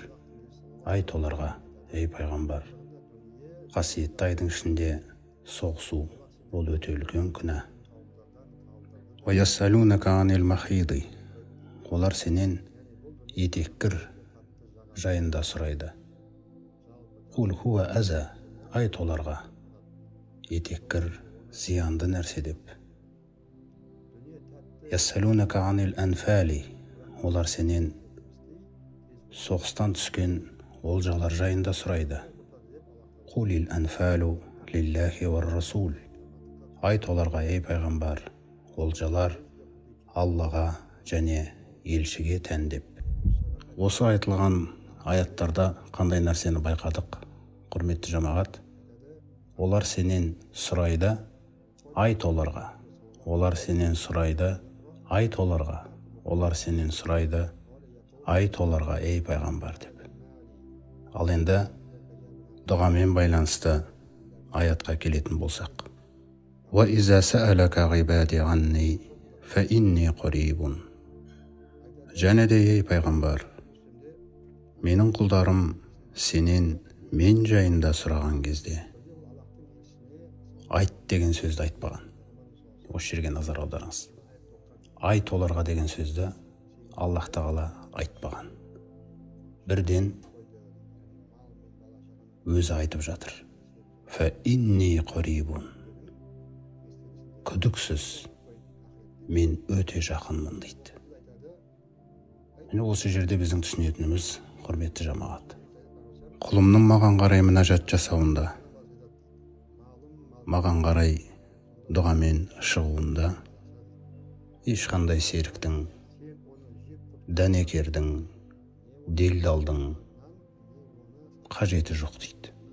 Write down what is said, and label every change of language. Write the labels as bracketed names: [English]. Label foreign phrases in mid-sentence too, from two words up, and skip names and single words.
[Kazakh] Айт оларға, ей пайғамбар, қасиетті айдың ішінде соғысу ол өте үлкен күнә. [Arabic] ويسألونك عن المحيض. [Kazakh] Олар сенен етеккір жайында сұрайды. [Arabic] قل هو أذى. [Kazakh] Айт оларға, етеккір зиянды нәрсе деп. [Arabic] يسألونك عن الأنفال. [Kazakh] Олар сенен соғыстан түскен олжалар жайында сұрайды. [Arabic] قل الأنفال لله والرسول. [Kazakh] Айт оларға, ей пайғамбар, олжалар Аллаға және елшіге тән деп. Осы айтылған аяттарда қандай нәрсені байқадық? Құрметті жамағат, олар сенен сұрайды, айт оларға. Олар сенен сұрайды, айт оларға. Олар сенен сұрайды, айт оларға, ей пайғамбар деп. Ал енді дұғамен байланысты аятқа келетін болсақ. [Arabic] وإذا سألك عبادي عني فإني قريب. [Kazakh] Және де, ей пайғамбар, менің құлдарым сенен мен жайында сұраған кезде, айт деген сөзді айтпаған. Осы жерге назар аударыңыз. Айт оларға деген сөзді Аллах Тағала айтпаған. Бірден өзі айтып жатыр. [Arabic] فإني قريب. [Kazakh] Күдіксіз мен өте жақынмын дейді. Осы жерде біздің түсінетініміз, құрметті жамағат, Құлымның маған қарай мінәжат жасауында, маған қарай дұғамен шығуында ешқандай серіктің, дәнекердің, делдалдың қажеті жоқ дейді.